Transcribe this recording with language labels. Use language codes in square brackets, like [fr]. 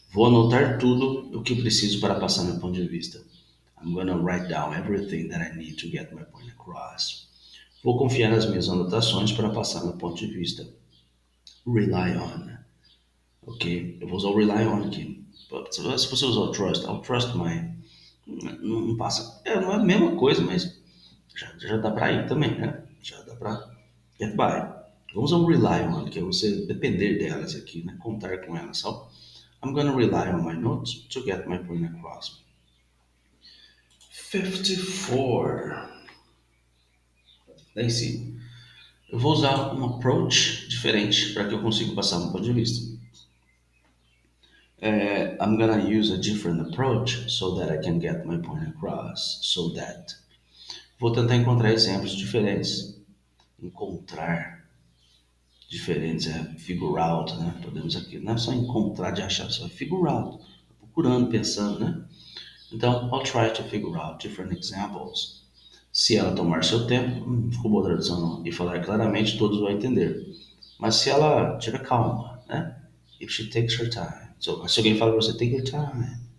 [pt] Vou anotar tudo o que preciso para passar meu ponto de vista. [en] I'm gonna write down everything that I need to get my point across. [pt] Vou confiar nas minhas anotações para passar meu ponto de vista. Rely on. Ok? Eu vou usar o rely on aqui. Se você usar o trust, [en] I'll trust my. [pt] Não passa. Não é a mesma coisa, mas já dá pra ir também, né? Já dá pra get by. Vamos ao rely on, que é você depender delas aqui, né? Contar com elas. [en] So, I'm gonna rely on my notes to get my point across. [pt] 54. Daí sim. Eu vou usar um approach diferente para que eu consiga passar um ponto de vista. [en] I'm gonna use a different approach so that I can get my point across. [pt] Vou tentar encontrar exemplos diferentes. Encontrar diferentes é figure out, né? Podemos aqui, não é só encontrar de achar, só é figure out. Procurando, pensando, né? [en] Então, I'll try to figure out different examples. [pt] Se ela tomar seu tempo, ficou boa a tradução não, e falar claramente, todos vão entender. Mas se ela tiver calma, né? [en] If she takes her time. [pt] So, se alguém fala pra você, [en] take your time.